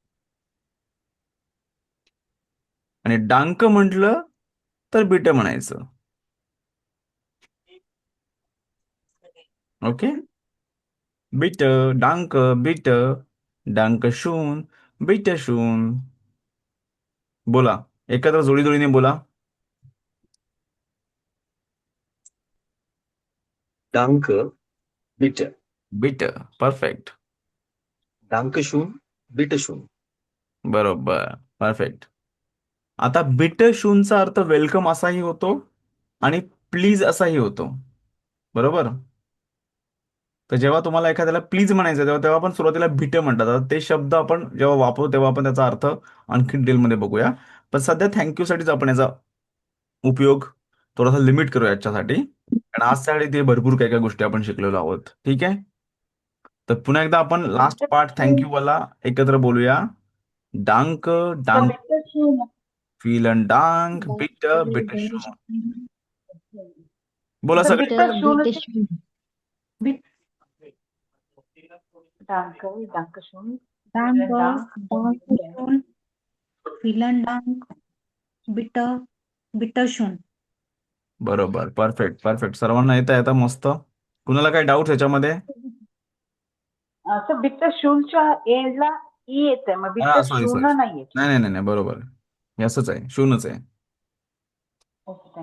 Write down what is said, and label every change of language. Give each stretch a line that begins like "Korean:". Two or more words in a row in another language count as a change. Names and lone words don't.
Marathi: आणि डांक म्हटलं तर बिट म्हणायचं. ओके.
German: Bitte, Danke, Bitte, Dankeschön, Bitteschön
Marathi: बोला एकत्र जोडीने बोला.
German: Danke. Bitte.
Marathi: बिट. परफेक्ट.
German: Dankeschön. Bitteschön.
Marathi: बरोबर. परफेक्ट. आता बिटशूनचा अर्थ वेलकम असाही होतो आणि प्लीज असाही होतो. बरोबर. तर जेव्हा तुम्हाला एखाद्याला प्लीज म्हणायचं तेव्हा तेव्हा आपण सुरुवातीला भिटे म्हणतात. आता ते शब्द आपण जेव्हा वापरू तेव्हा आपण त्याचा अर्थ आणखी डिटेलमध्ये बघूया. पण सध्या थँक्यू साठीच आपण याचा उपयोग थोडासा लिमिट करूया याच्यासाठी, कारण आजच्याकडे ते भरपूर काही काही गोष्टी आपण शिकलेलो आहोत. ठीक आहे. तर पुन्हा एकदा आपण लास्ट पार्ट थँक्यू वाला एकत्र बोलूया.
German: Danke Danke, vielen Dank, bitte, bitte schön.
Marathi: बोला तर सगळे.
German: Bitte schön bitteschön. Danke Danke schön Danke, डांक Dankeschön, vielen Dank, bitte, bitteschön.
Marathi: बरोबर. परफेक्ट परफेक्ट. सर्वांना येता येता मस्त. कुणाला काही डाऊट याच्यामध्ये? असं बिटर शूनच्या एंडला ई येत आहे, मग बिटर हा सॉरी शून सॉरी. नाही येत. नाही नाही नाही नाही, बरोबर. हे असंच आहे, शून्यच आहे. ओके, थँक्यू.